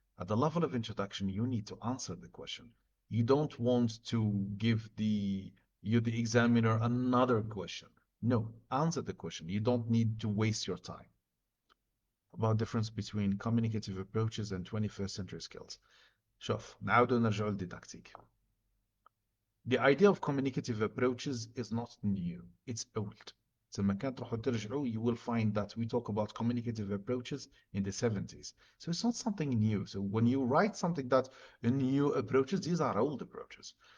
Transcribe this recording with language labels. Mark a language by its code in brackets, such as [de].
[en] At the level of introduction, you need to answer the question. You don't want to give the examiner another question. No, answer the question. You don't need to waste your time. About difference between communicative approaches and 21st century skills. [ar] شوف نعاودوا نرجعوا للديداكتيك. [en] The idea of communicative approaches is not new. It's old. [ar] لما كان تروحوا ترجعوا, [en] you will find that we talk about communicative approaches in the 70s. So it's not something new. So when you write something that new approaches, these are old approaches.